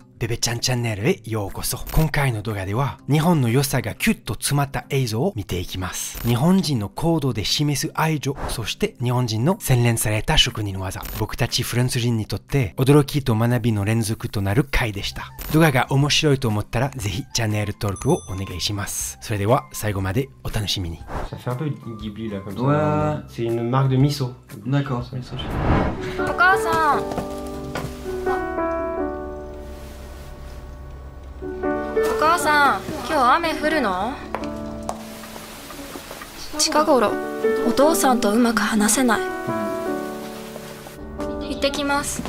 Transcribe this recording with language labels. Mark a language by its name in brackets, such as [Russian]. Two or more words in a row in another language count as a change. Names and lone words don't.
[Japanese] ベベちゃんチャンネルへようこそ。今回の動画では日本の良さがキュッと詰まった映像を見ていきます。日本人の行動で示す愛情、そして日本人の洗練された職人技。僕たちフランス人にとって驚きと学びの連続となる回でした。動画が面白いと思ったらぜひチャンネル登録をお願いします。それでは最後までお楽しみに。 [French] Ça fait un peu Ghibli là comme ça. Ouais. C'est une marque de miso. D'accord. [Japanese] お母さん。お母さん、今日雨降るの？近頃お父さんとうまく話せない。行ってきます。